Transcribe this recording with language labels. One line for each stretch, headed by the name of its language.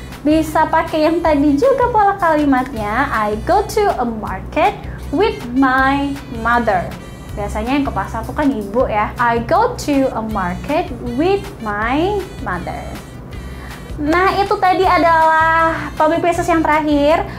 Indonesian: Bisa pakai yang tadi juga pola kalimatnya.
English: I go to a market with my mother.
Indonesian: Biasanya yang ke pasar tuh kan ibu ya.
English: I go to a market with my mother.
Indonesian: Nah, itu tadi adalah public places yang terakhir.